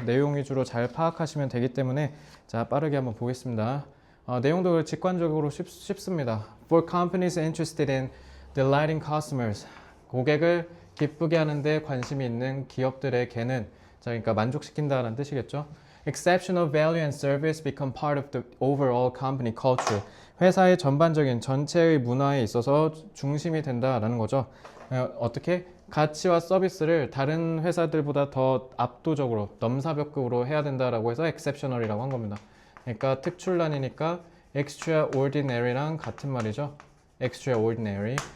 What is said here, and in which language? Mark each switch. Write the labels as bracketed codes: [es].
[ko] 내용 위주로 잘 파악하시면 되기 때문에 자, 빠르게 한번 보겠습니다. 내용도 직관적으로 쉽습니다. [en] For companies interested in delighting customers, [ko] 고객을 기쁘게 하는데 관심이 있는 기업들에게는 자, 그러니까 만족시킨다는 뜻이겠죠. [en] Exceptional value and service become part of the overall company culture. [ko] 회사의 전반적인 전체의 문화에 있어서 중심이 된다라는 거죠. 어떻게? 가치와 서비스를 다른 회사들보다 더 압도적으로 넘사벽급으로 해야 된다라고 해서 exceptional이라고 한 겁니다. 그러니까 특출난이니까 extraordinary랑 같은 말이죠. extraordinary.